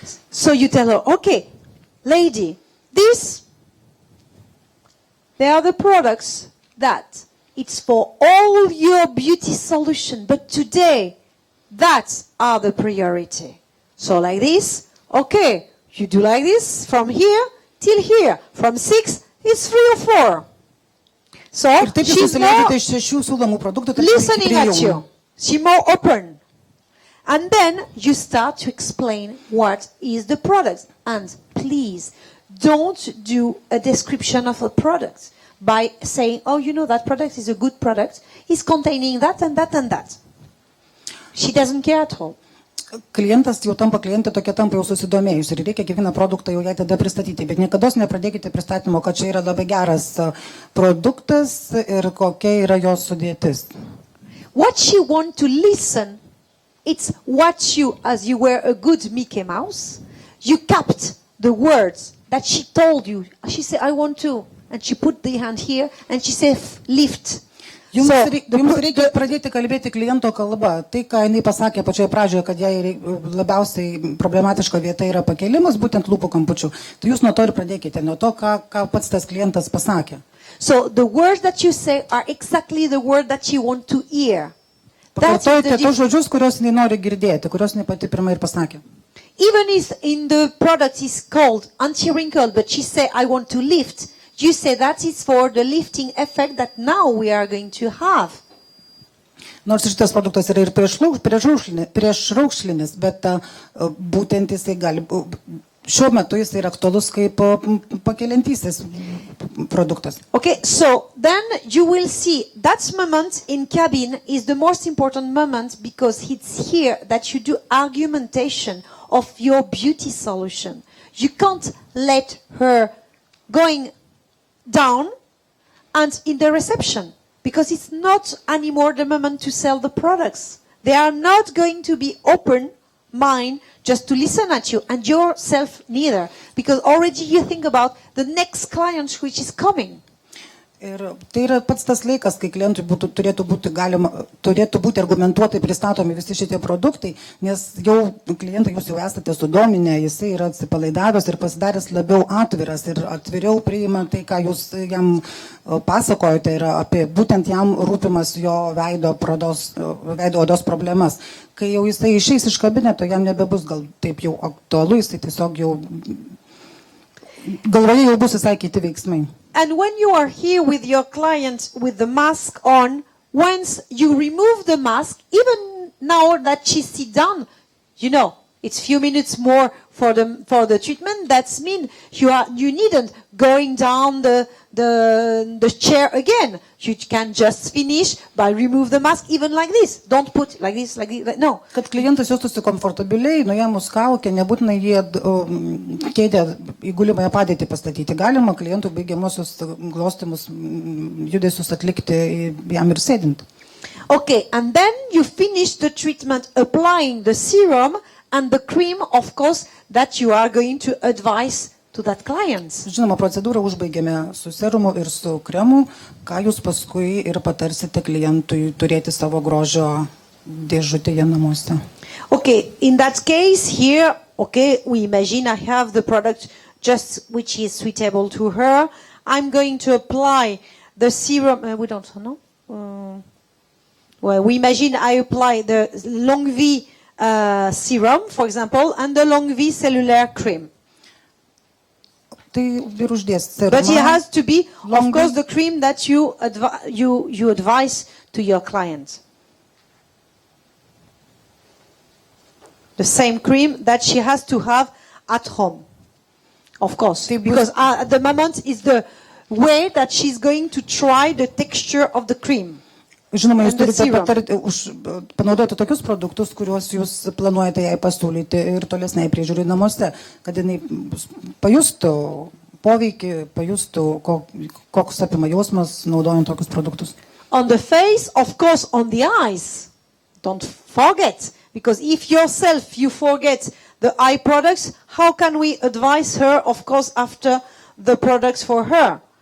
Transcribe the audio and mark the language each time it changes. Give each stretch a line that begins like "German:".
English: So you tell her, okay, lady, they are the products that it's for all your beauty solution, but today, that's are the priority. So like this, okay, you do like this from here till here, from 6 it's 3 or 4. So
Lithuanian: Ir taip jūs
English: she's
Lithuanian: susileidžiate
English: more
Lithuanian: iš 6 siūlomų produktų, tai
English: listening at you. She's more open. And then you start to explain what is the product. And please, don't do a description of a product by saying, oh, you know, that product is a good product. It's containing that and that and that. She doesn't care at all.
Lithuanian: Klientas jau tampa klientė, tokia tampa jau susidomėjus ir reikia kiekvieną produktą jau jai tada pristatyti, bet niekada nepradėkite pristatymo, kad čia yra labai geras produktas ir kokia yra jos sudėtis.
English: What she want to listen, it's what you, as you were a good Mickey Mouse, you capped the words that she told you. She said, I want to, and she put the hand here, and she said, lift.
Lithuanian: Jums reikia pradėti kalbėti kliento kalba. Tai, ką jinai pasakė pačioje pradžioje, kad jai labiausiai problematiška vieta yra pakėlimas, būtent lūpų kampučių. Tai jūs nuo to ir pradėkite, nuo to, ką pats tas klientas pasakė.
English: So the words that you say are exactly the word that you want to hear.
Lithuanian: Pakartojate tos žodžius, kuriuos jinai nori girdėti, kuriuos jinai pati pirmai ir pasakė.
English: Even if in the product is called anti-wrinkle, but she say, I want to lift, you say that is for the lifting effect that now we are going to have.
Lithuanian: Nors šitas produktas yra ir priešraukšlinis, bet būtent jisai gali, šiuo metu jisai yra aktualus kaip pakeliantysis produktas.
English: Okay, so then you will see that moment in cabin is the most important moment because it's here that you do argumentation of your beauty solution. You can't let her going down and in the reception because it's not anymore the moment to sell the products. They are not going to be open mind just to listen at you and yourself neither because already you think about the next client which is coming.
Lithuanian: Ir tai yra pats tas laikas, kai klientui turėtų būti argumentuotai pristatomi visi šitie produktai, nes jau klientai jūs jau esate sudominę, jisai yra atsipalaidavęs ir pasidaręs labiau atviras ir atviriau priima tai, ką jūs jam pasakojate, yra apie būtent jam rūpimas jo veido odos problemas. Kai jau jisai išeis iš kabineto, jam nebebus gal taip jau aktualu, jisai tiesiog jau galvoje jau bus visai kiti veiksmai.
English: And when you are here with your client with the mask on, once you remove the mask, even now that she sits down, you know, it's few minutes more for the treatment. That's mean you needn't going down the chair again. You can just finish by remove the mask even like this. Don't put like this, no.
Lithuanian: Kad klientas jaustųsi komfortabiliai, nuėmus kaukę, nebūtinai jie kėdę įgulimąją padėtį pastatyti. Galima klientų baigiamosius glostymus judesius atlikti jam ir sėdint.
English: Okay, and then you finish the treatment applying the serum and the cream, of course, that you are going to advise to that client.
Lithuanian: Žinoma, procedūrą užbaigėme su serumu ir su kremu, ką jūs paskui ir patarsite klientui turėti savo grožio dėžutėje namuose.
English: Okay, in that case here, okay, we imagine I have the product just which is suitable to her. I'm going to apply the serum, we don't know. Well, we imagine I apply the long V serum, for example, and the long V cellular cream. But it has to be, of course, the cream that you advise to your client. The same cream that she has to have at home, of course, because at the moment is the way that she's going to try the texture of the cream.
Lithuanian: Žinoma, jūs turite panaudoti tokius produktus, kuriuos jūs planuojate jai pasiūlyti ir tolesniai priežiūrai namuose, kad jinai pajustų poveikį, pajustų, koks apima jausmas naudojant tokius produktus.
English: On the face, of course, on the eyes. Don't forget, because if yourself you forget the eye products, how can we advise her, of course, after the products for her?